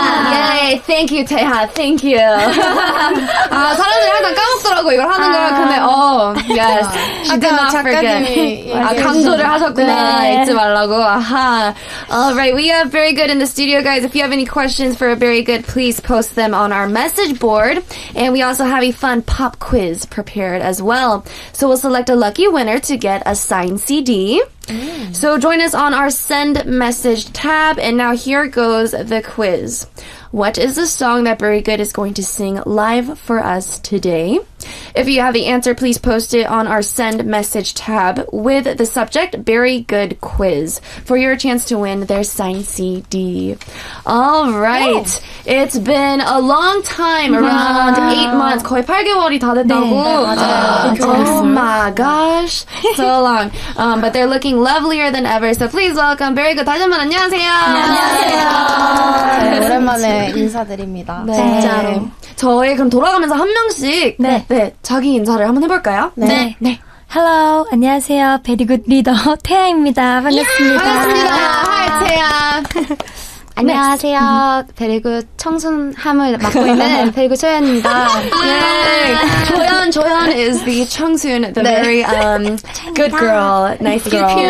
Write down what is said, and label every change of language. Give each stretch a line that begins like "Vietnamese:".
English: Yay, thank you, 태하, thank you.
Korean: 사람들이 항상 까먹더라고, 이걸 하는 걸.
English: 근데, yes, she did not forget.
Korean: 강조를 하셨구나, 잊지 말라고. 아하.
English: Alright, we have Very Good in the studio, guys. If you have any questions for a Very Good, please post them on our message board. And we also have a fun pop quiz prepared as well. So we'll select a lucky winner to get a signed CD. So join us on our send message tab. And now here goes the quiz. What is the song that Very Good is going to sing live for us today? If you have the answer, please post it on our send message tab with the subject Very Good Quiz for your chance to win their signed CD. All right. Whoa. It's been a long time, around 8 months.
Korean: 거의 8개월이 다 됐다고.
English: Oh my gosh. So long. But they're looking lovelier than ever. So please welcome Very Good.
Korean: 다시 한번 안녕하세요. 안녕하세요. 오랜만에 인사드립니다. 네. 진짜로. 저희 그럼 돌아가면서 한 명씩 네, 자기 인사를 한번 해볼까요? 네. Hello, 안녕하세요. 베리굿 리더 태아입니다. 반갑습니다. 반갑습니다. Hi, 태아. 안녕하세요. 베리굿 청순함을 맡고 있는 베리굿 소연입니다. 네.
English: 조연 is the 청순, the very good girl, nice girl.